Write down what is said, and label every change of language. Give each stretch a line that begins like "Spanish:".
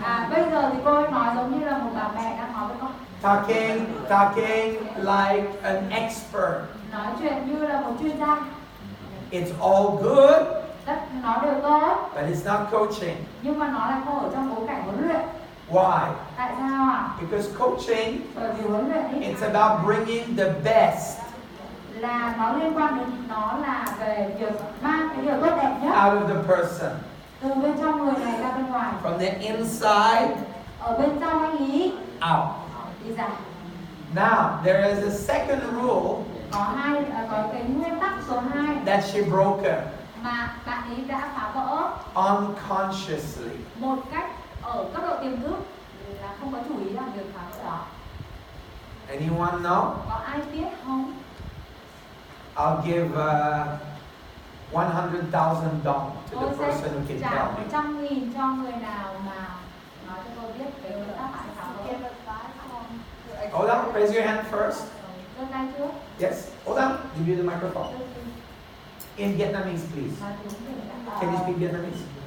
Vietnamese: Bây giờ thì cô ấy nói giống như là một bà mẹ đang nói với con.
English: Talking like an expert.
Vietnamese: Nói chuyện như là một chuyên gia.
English: It's all good,
Vietnamese: Nó đều tốt,
English: but it's not coaching.
Vietnamese: nhưng mà nó lại không ở trong bối cảnh huấn luyện.
English: Why?
Vietnamese: Tại sao ạ?
English: Because coaching,
Vietnamese: Bởi vì huấn luyện ý,
English: it's about bringing the best
Vietnamese: là nó liên quan đến nó là về việc mang cái điều tốt đẹp nhất
English: out of the person.
Vietnamese: từ bên trong người này ra bên ngoài.
English: From the inside
Vietnamese: Ở bên trong anh ý
English: out.
Vietnamese: đi ra.
English: Now, there is a second rule
Vietnamese: Có cái nguyên tắc số 2
English: that she broke
Vietnamese: mà bạn ấy đã phá vỡ
English: unconsciously.
Vietnamese: một cách ở cấp độ tiềm thức, là không có chủ ý làm việc phá vỡ đó.
English: Anyone know?
Vietnamese: Có ai biết không?
English: I'll give $100,000 to
Vietnamese: Tôi
English: the
Vietnamese: sẽ
English: person who can
Vietnamese: trả
English: tell me.
Vietnamese: 100.000 cho người nào mà nói cho tôi biết cái nguyên tắc bạn phá vỡ.
English: Hold on, raise your hand first.
Vietnamese: Giơ tay trước.
English: Yes, hold on, give you the microphone. In Vietnamese, please.
Vietnamese: Nói tiếng Việt đã.
English: Can you speak Vietnamese?